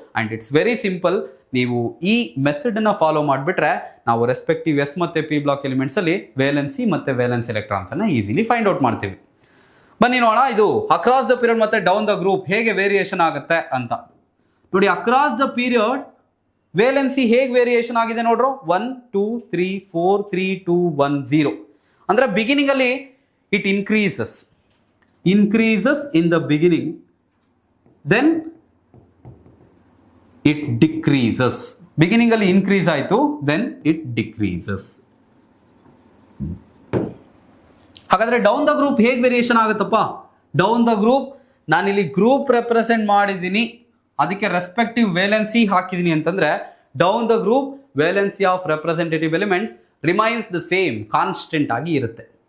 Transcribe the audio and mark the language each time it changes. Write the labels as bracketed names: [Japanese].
[English] And it's very simple. [Kannada] ನೀವು ಈ method ನ ಫಾಲೋ ಮಾಡಿಬಿಟ್ರೆ ನಾವು ರೆಸ್ಪೆಕ್ಟಿವ್ ಎಸ್ ಮತ್ತೆ ಪಿ ಬ್ಲಾಕ್ ಎಲಿಮೆಂಟ್ಸ್ ಅಲ್ಲಿ ವೇಲೆನ್ಸಿ ಮತ್ತೆ ವೇಲೆನ್ಸ್ ಎಲೆಕ್ಟ್ರಾನ್ಸ್ ಅನ್ನ ಈಸಿಲಿ ಫೈಂಡ್ ಔಟ್ ಮಾಡ್ತೀವಿ. ಬನ್ನಿ ನೋಡೋಣ ಇದು ಅಕ್ರಾಸ್ ದ ಪೀರಿಯಡ್ ಮತ್ತೆ ಡೌನ್ ದ ಗ್ರೂಪ್ ಹೇಗೆ ವೇರಿಯೇಷನ್ ಆಗುತ್ತೆ ಅಂತ. ನೋಡಿ, ಅಕ್ರಾಸ್ ದ ಪೀರಿಯಡ್ ವೇಲೆನ್ಸಿ ಹೇಗೆ ವೇರಿಯೇಷನ್ ಆಗಿದೆ ನೋಡ್ರು. [English] 1 2 3 4 3 2 1 0 [Kannada] ಅಂದ್ರೆ ಬಿಗಿನಿಂಗ್ ಅಲ್ಲಿ [English] It increases in the beginning, then it decreases. Beginning ಅಲ್ಲಿ increase ಆಯಿತು, then it decreases. [Kannada] ಹಾಗಾದ್ರೆ ಡೌನ್ ದ ಗ್ರೂಪ್ ಹೇಗೆ ವೇರಿಯೇಷನ್ ಆಗುತ್ತಪ್ಪ? ಡೌನ್ ದ ಗ್ರೂಪ್ ನಾನಿಲ್ಲಿ ಗ್ರೂಪ್ ರೆಪ್ರೆಸೆಂಟ್ ಮಾಡಿದ್ದೀನಿ, ಅದಕ್ಕೆ ರೆಸ್ಪೆಕ್ಟಿವ್ ವೇಲೆನ್ಸಿ ಹಾಕಿದ್ದೀನಿ ಅಂತಂದ್ರೆ down the group [English] valency of representative elements remains the same, [Kannada] constant ಆಗಿ ಇರುತ್ತೆ.